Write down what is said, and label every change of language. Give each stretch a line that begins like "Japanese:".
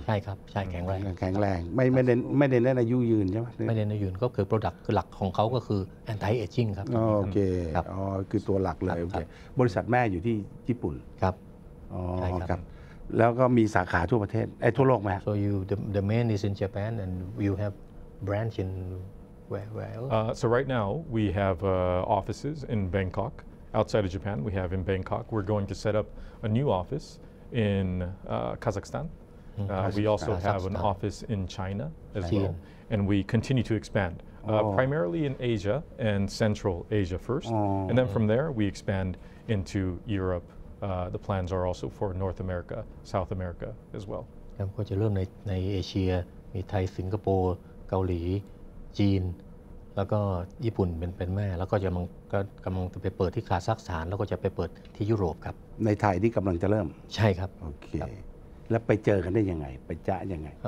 Thai: ใช่ครับใช่แข็งแรง แข็งแรงไม่เน้นอายุยืนใช่ไหม ไม่เน้นอายุยืนก็คือ product คือหลักของเขาก็คือ anti aging ครับ โอเคคือตัวหลักเลยโอเคบริษัทแม่อยู่ที่ญี่ปุ่น ครับ ใช่ครับแล้วก็มีสาขาทั่วประเทศทั่วโลกไหม
English: So the main is in Japan and you have branch in where else? So right now we have offices in Bangkok. Outside of Japan, we have in Bangkok. We're going to set up a new office in Kazakhstan. We also have an office in China as well, and we continue to expand. Primarily in Asia and Central Asia first, and then from there we expand into Europe. The plans are also for North America, South America as well.
Thai: ครับก็จะเริ่มในเอเชียมีไทยสิงคโปร์เกาหลีจีนแล้วก็ญี่ปุ่นเป็นแม่แล้วก็กำลังจะไปเปิดที่คาซัคสถานแล้วก็จะไปเปิดที่ยุโรปครับ ในไทยที่กำลังจะเริ่ม ใช่ครับ โอเคแล้วไปเจอกันได้ยังไงไปจ๊ะยังไง